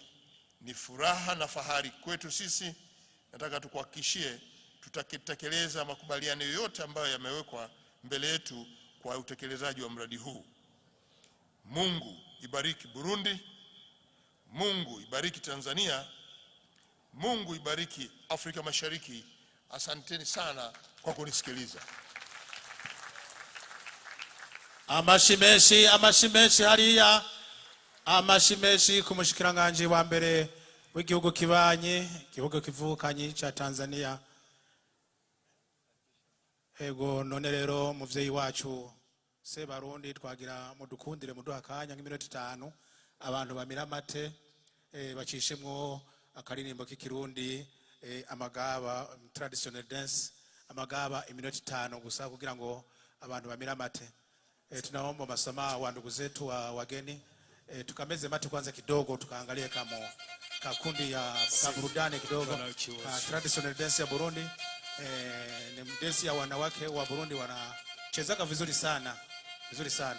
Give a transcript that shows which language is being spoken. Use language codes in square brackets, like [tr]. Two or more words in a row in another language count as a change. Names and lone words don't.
[sw] Ni furaha na fahari kwetu sisi. Nataka tukuhakikishie tutatekeleza makubaliano yote ambayo yamewekwa mbele yetu kwa utekelezaji wa mradi huu. Mungu ibariki Burundi, Mungu ibariki Tanzania, Mungu ibariki Afrika Mashariki. Asanteni sana kwa kunisikiliza. [rn] Amashimeshi hariya, amashimeshi ku mushikiranganje wa mbere w'igihugu kibanye, igihugu kivukanyi cha Tanzania. Ego none rero muvyeyi wacu Sebarundi twagira mudukundire muduha kanya nk'iminota 5 abantu bamira mate bacishemwo akaririmbo k'ikirundi amagaba [en] traditional dance, [rn] amagaba iminota 5 gusa kugira ngo abantu bamira mate. [sw] Tunaomba masamaha wa ndugu zetu wa wageni, tukameze mate kwanza kidogo, tukaangalie kama kakundi ya burudani kidogo. [en] Traditional dance [sw] ya Burundi, ni dance ya wanawake wa Burundi, wanachezaka vizuri sana, vizuri sana.